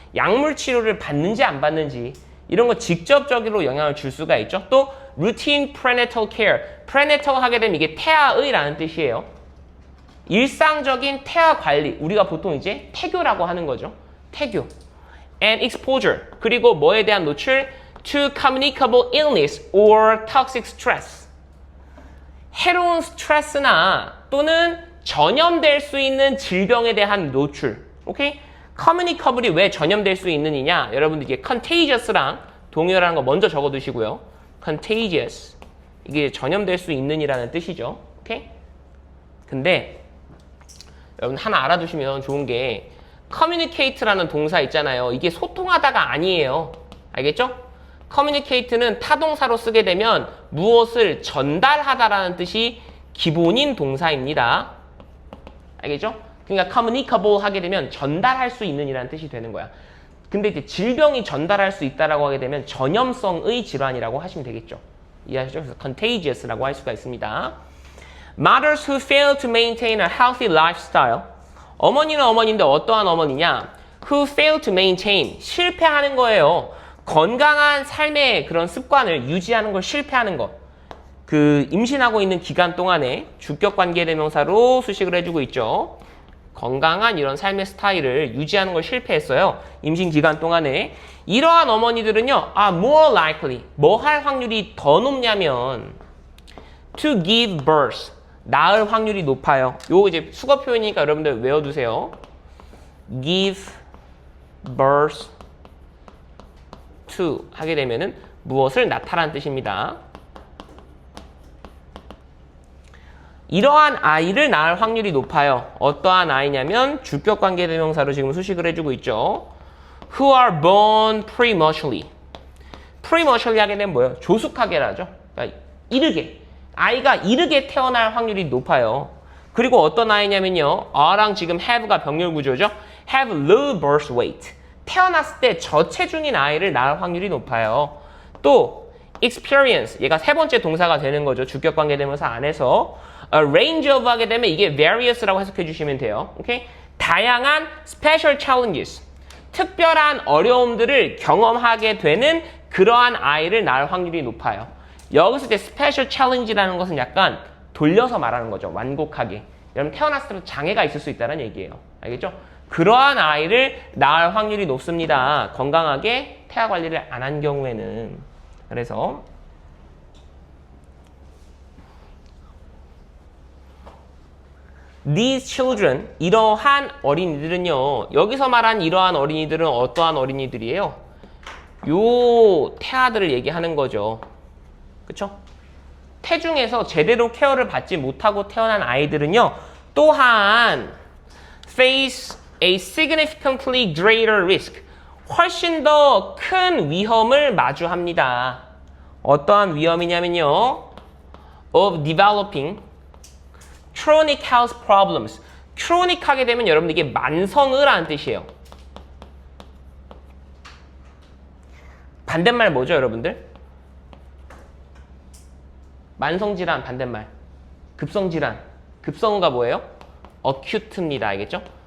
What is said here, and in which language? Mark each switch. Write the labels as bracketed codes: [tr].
[ko] 약물 치료를 받는지 안 받는지 이런 거 직접적으로 영향을 줄 수가 있죠. 또 [en] routine prenatal care, [ko] prenatal 하게 되면 이게 태아의라는 뜻이에요. 일상적인 태아 관리, 우리가 보통 이제 태교라고 하는 거죠. 태교. [en] and exposure, [ko] 그리고 뭐에 대한 노출? [en] to communicable illness or toxic stress. [ko] 해로운 스트레스나 또는 전염될 수 있는 질병에 대한 노출. 오케이? communicable이 왜 전염될 수 있느냐? 여러분들 이게 contagious랑 동요라는 거 먼저 적어두시고요. [en] contagious. [ko] 이게 전염될 수 있는 이라는 뜻이죠. 오케이? 근데 여러분 하나 알아두시면 좋은 게 communicate라는 동사 있잖아요. 이게 소통하다가 아니에요. 알겠죠? communicate는 타동사로 쓰게 되면 무엇을 전달하다라는 뜻이 기본인 동사입니다. 알겠죠? 그러니까 communicable 하게 되면 전달할 수 있는 이라는 뜻이 되는 거야. 근데 이제 질병이 전달할 수 있다라고 하게 되면 전염성의 질환이라고 하시면 되겠죠. 이해하시죠? 그래서 contagious라고 할 수가 있습니다. [en] Mothers who fail to maintain a healthy lifestyle. [ko] 어머니는 어머니인데 어떠한 어머니냐? [en] Who fail to maintain. [ko] 실패하는 거예요. 건강한 삶의 그런 습관을 유지하는 걸 실패하는 것. 그 임신하고 있는 기간 동안에 주격 관계 대명사로 수식을 해주고 있죠. 건강한 이런 삶의 스타일을 유지하는 걸 실패했어요. 임신 기간 동안에. 이러한 어머니들은요. [en] more likely. [ko] 뭐 할 확률이 더 높냐면 [en] to give birth. [ko] 낳을 확률이 높아요. 요거 이제 수거 표현이니까 여러분들 외워두세요. [en] give birth to [ko] 하게 되면은 무엇을 낳다라는 뜻입니다. 이러한 아이를 낳을 확률이 높아요. 어떠한 아이냐면 주격관계 대명사로 지금 수식을 해주고 있죠. [en] Who are born prematurely. [ko] prematurely 하게 되면 뭐예요? 조숙하게라죠. 그러니까 이르게. 아이가 이르게 태어날 확률이 높아요. 그리고 어떤 아이냐면요. R랑 지금 have가 병렬 구조죠. [en] have low birth weight. [ko] 태어났을 때 저체중인 아이를 낳을 확률이 높아요. [en] 또 experience. [ko] 얘가 세 번째 동사가 되는 거죠. 주격관계 대명사 안에서. A range of 하게 되면 이게 various라고 해석해 주시면 돼요. 오케이? 다양한 [en] special challenges. [ko] 특별한 어려움들을 경험하게 되는 그러한 아이를 낳을 확률이 높아요. 여기서 이제 special challenge라는 것은 약간 돌려서 말하는 거죠. 완곡하게. 여러분 태어났을 때 장애가 있을 수 있다는 얘기예요. 알겠죠? 그러한 아이를 낳을 확률이 높습니다. 건강하게 태아 관리를 안 한 경우에는. 그래서 [en] These children, [ko] 이러한 어린이들은요. 여기서 말한 이러한 어린이들은 어떠한 어린이들이에요? 요 태아들을 얘기하는 거죠. 그쵸? 태중에서 제대로 케어를 받지 못하고 태어난 아이들은요. [en] 또한 face a significantly greater risk. [ko] 훨씬 더 큰 위험을 마주합니다. 어떠한 위험이냐면요. [en] of developing chronic health problems. [ko] chronic 하게 되면 여러분들 이게 만성의라는 뜻이에요. 반대말 뭐죠, 여러분들? 만성질환 반대말. 급성질환. 급성의가 뭐예요? acute입니다. 알겠죠?